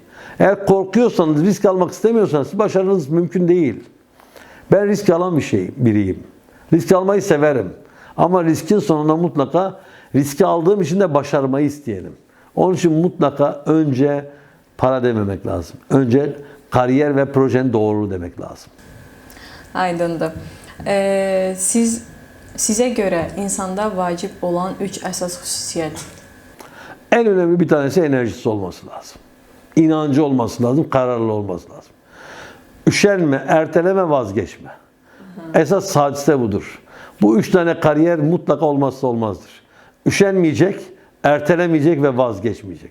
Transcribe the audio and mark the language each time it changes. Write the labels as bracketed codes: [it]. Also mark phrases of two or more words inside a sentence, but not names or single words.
[tr] Eğer korkuyorsanız, risk almak istemiyorsanız başarınız mümkün değil. Ben risk alan biriyim. Risk almayı severim. Ama riskin sonunda mutlaka riski aldığım için de başarmayı isteyelim. Onun için mutlaka önce para dememek lazım. Önce kariyer ve projenin doğruluğu demek lazım. [az] Aydındır. Sizə görə insanda vacib olan 3 əsas xüsusiyyət. [tr] En önemli bir tanesi enerjisi olması lazım. İnancı olması lazım, kararlı olması lazım. Üşenme, erteleme, vazgeçme. Esas hadise budur. Bu 3 tane kariyer mutlaka olmazsa olmazdır. Üşenmeyecek, ertelemeyecek ve vazgeçmeyecek.